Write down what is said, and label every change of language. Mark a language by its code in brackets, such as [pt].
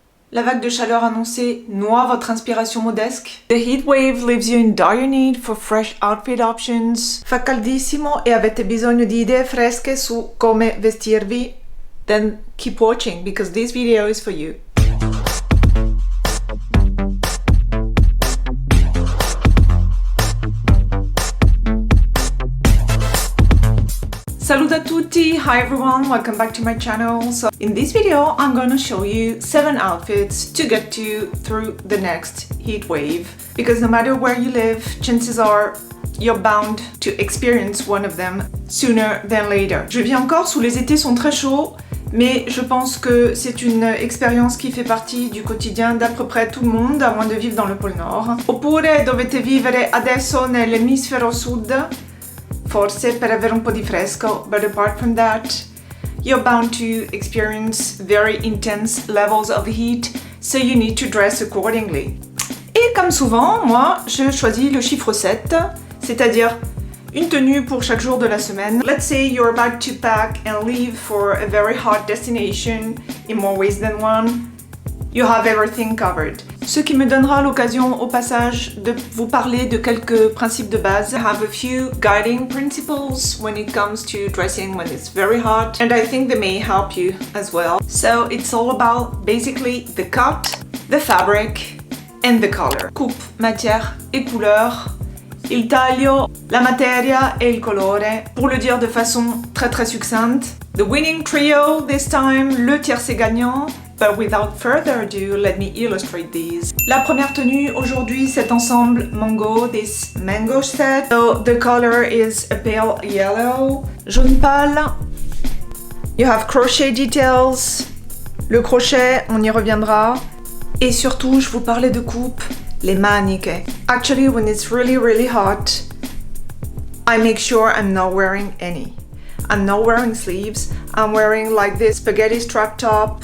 [fr] La vague de chaleur annoncée noie votre inspiration modesque. [en] The heat wave leaves you in dire need for fresh outfit options. [it] Fa caldissimo e avete bisogno di idee fresche su come vestirvi. [en] Then keep watching because this video is for you. [it] Salut a tutti! [en] Hi everyone, welcome back to my channel. So in this video I'm going to show you 7 outfits to get you through the next heat wave. Because no matter where you live, chances are you're bound to experience one of them sooner than later. [fr] Je vis encore où les étés sont très chauds, mais je pense que c'est une expérience qui fait partie du quotidien d'à peu près tout le monde, à moins de vivre dans le pôle Nord. [it] Oppure dovete vivere adesso nell'emisfero sud, forse per avere un po' di fresco, [en] but apart from that, you're bound to experience very intense levels of heat, so you need to dress accordingly. [fr] Et comme souvent, moi, je choisis le chiffre 7, c'est-à-dire une tenue pour chaque jour de la semaine. [en] Let's say you're about to pack and leave for a very hot destination in more ways than one. You have everything covered. [fr] Ce qui me donnera l'occasion au passage de vous parler de quelques principes de base. [en] I have a few guiding principles when it comes to dressing when it's very hot, and I think they may help you as well. So it's all about basically the cut, the fabric and the color. [fr] Coupe, matière et couleur. [it] Il taglio, la materia e il colore. [fr] Pour le dire de façon très succincte. [en] The winning trio this time, [fr] le tiercé gagnant. [en] But without further ado, let me illustrate these. [fr] La première tenue aujourd'hui, cet ensemble mango, [en] this mango set. So the color is a pale yellow, [fr] jaune pâle. [en] You have crochet details. [fr] Le crochet, on y reviendra. Et surtout, je vous parlais de coupe, les [it] maniche. [en] Actually, when it's really hot, I make sure I'm not wearing any. I'm not wearing sleeves, I'm wearing like this spaghetti strap top.